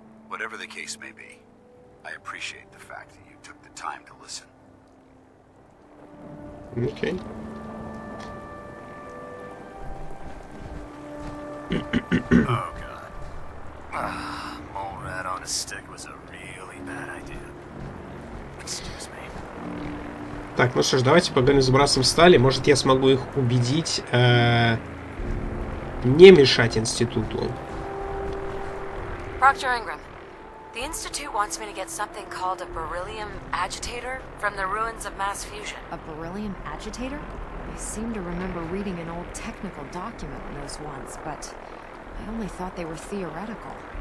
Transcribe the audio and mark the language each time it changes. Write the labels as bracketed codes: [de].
[en] Whatever the case may be, I appreciate the fact that you took the time to listen. [ru] Окей. [en] Oh god. Mole rat on a stick was a really bad idea. Excuse me. [ru] Так, ну что ж, давайте поговорим с братством стали. Может, я смогу их убедить не мешать институту. [en] Proctor Ingram, the Institute wants me to get something called a beryllium agitator from the ruins of mass fusion. A beryllium agitator? I seem to remember reading an old technical document on those once, but I only thought they were theoretical.